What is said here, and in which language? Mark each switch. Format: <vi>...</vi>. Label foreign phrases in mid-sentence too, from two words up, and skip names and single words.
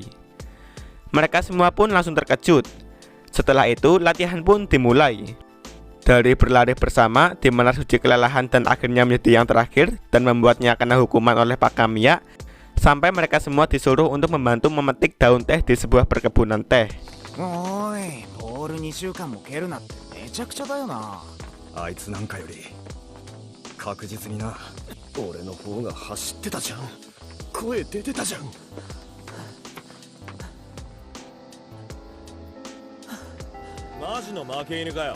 <id>Mereka semua pun langsung terkejut. Setelah itu latihan pun dimulai. Dari berlari bersama, di mana Suji kelelahan dan akhirnya menjadi yang terakhir dan membuatnya kena hukuman oleh Pak Kamiya, sampai mereka semua disuruh untuk membantu memetik daun teh di sebuah perkebunan teh.</id> <ja>Oi, ボール2週間も蹴るなってめちゃくちゃだよな。あいつなんかより確実にな、俺の方が走ってたじゃん。声出てたじゃん。マジの負け犬かよ。</ja>